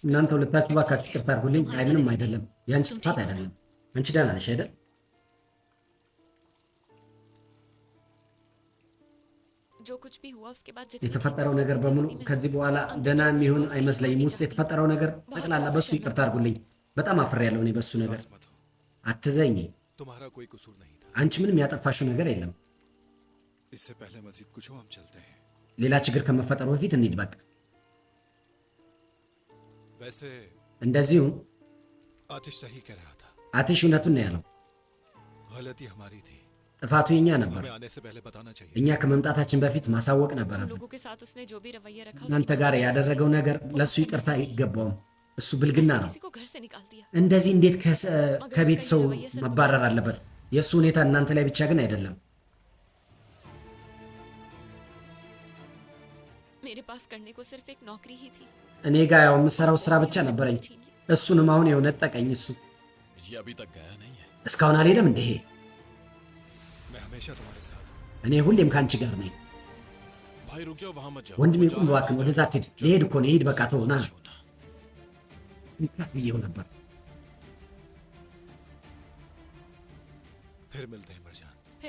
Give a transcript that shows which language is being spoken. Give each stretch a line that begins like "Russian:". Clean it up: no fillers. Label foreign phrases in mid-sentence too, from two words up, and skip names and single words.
Amharic: እናንተ ሁለታችሁ እባካችሁ ይቅርታ አድርጉልኝ አይ ምንም አይደለም ያንቺ ጥፋት አይደለም አንቺ ደህና ነሽ አይደል
Hindi: जो कुछ भी हुआ उसके बाद
Amharic: የተፈጠረው ነገር በሙሉ ከዚህ በኋላ ደህና የሚሆን አይመስለኝም ውስጥ የተፈጠረው ነገር ጠቅላላ በሱ ይቅርታ አድርጉልኝ በጣም አፍሬያለሁ እኔ በሱ ነገር
Hindi: मत हो,
Amharic: አትዘኝ
Hindi: तुम्हारा कोई कसूर नहीं था।
Amharic: አንቺ ምንም ያጠፋሽው ነገር የለም
Hindi: इससे पहले मजीद कुछ हो, हम चलते हैं।
Amharic: ሌላ ችግር ከመፈጠሩ በፊት እንሂድ በቃ
Hindi: वैसे
Amharic: እንደዚሁ
Hindi: आतिश सही कह रहा था,
Amharic: አትሽ እውነቱን ነው ያለው
Hindi: गलती हमारी थी।
Amharic: ጥፋቱ የኛ ነበር
Hindi: हमें आने से पहले बताना चाहिए।
Amharic: እኛ ከመምጣታችን በፊት ማሳወቅ
Hindi: तुम
Amharic: ነበረብን
Hindi: लोगों के साथ उसने जो भी रवैया रखा
Amharic: እናንተ ጋር ያደረገው ነገር ለሱ ይቅርታ አይገባውም እሱ ብልግና ነው
Hindi: किसी को घर से निकाल दिया
Amharic: እንደዚህ እንዴት ከቤት ሰው መባረር አለበት የእሱ ሁኔታ እናንተ ላይ ብቻ ግን አይደለም
Hindi: मेरे पास करने को सिर्फ एक नौकरी ही थी
Amharic: እኔ ጋር ያው የምሰራው ስራ ብቻ ነበረኝ እሱንም አሁን የሆነ ጠቀኝ እሱ
Hindi: ये अभी तक गया नहीं है।
Amharic: እስካሁን አልሄደም እንደ ይሄ
Hindi: मैं हमेशा तुम्हारे साथ हूँ।
Amharic: እኔ ሁሌም ከአንቺ ጋር ነኝ
Hindi: भाई रुक जाओ, वहां मत जाओ।
Amharic: ወንድሜ
Hindi: वो जा
Amharic: ቁም
Hindi: रहा है,
Amharic: እባክህ
Hindi: जाओ।
Amharic: ወደዛ አትሄድ ሊሄድ እኮ ነው ይሄድ በቃ ተው ና ምክንያት ብዬው ነበር
Hindi: फिर मिलते हैं मरजान। फिर